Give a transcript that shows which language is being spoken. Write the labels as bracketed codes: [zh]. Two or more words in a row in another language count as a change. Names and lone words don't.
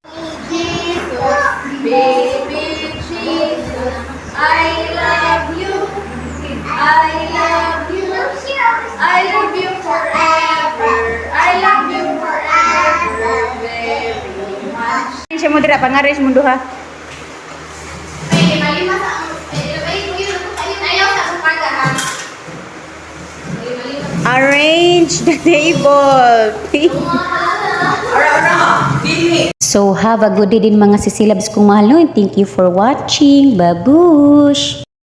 [en] Baby Jesus, I love you. I love you. I love you forever. I love you forever very much. [hil] Siya mo dira, pangaris mo duha. [en] Arrange the table. So have a good day [tl] din mga sisilabs kong mahal, [en] no? And thank you for watching. Babush!